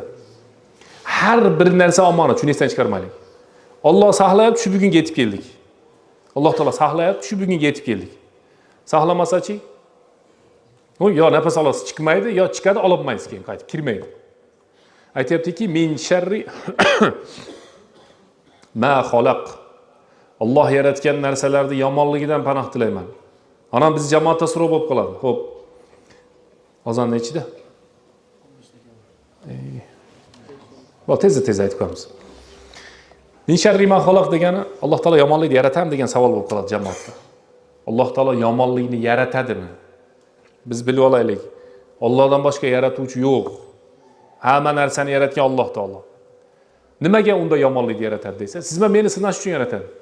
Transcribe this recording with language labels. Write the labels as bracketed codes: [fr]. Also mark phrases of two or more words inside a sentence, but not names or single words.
[uz] Har bir narsa omonat, shuni esdan chiqarmaylik. Alloh saqlayapti, shu bugunga yetib keldik. Alloh taolo saqlayapti, shu bugunga yetib keldik. Saqlamasa-chi? O yo nafas olasiz chiqmaydi, yo chiqadi ololmaysiz keyin qaytib kirmaydi. Aytayaptiki, [ar] مِن شَرِّ مَا خَلَقَ. [uz] Alloh yaratgan narsalarni yomonligidan panoh tilayman. Ana biz jamoatda so'rab bo'lib qoladi. Xo'p. Ozon nechida? Va tez aytib qo'yamiz. [ar] من شر ما خلق [uz] degani Alloh taolo yomonlikni yaratadi degan savol bo'lib qoladi jamoatda. Alloh taolo yomonlikni yaratadimi? Biz bilib olaylik. Allohdan boshqa yaratuvchi yo'q. Hamma narsani yaratgan Alloh taolo. Nimaga unda yomonlikni yaratadi desa, siz meni sinash uchun yaratadi.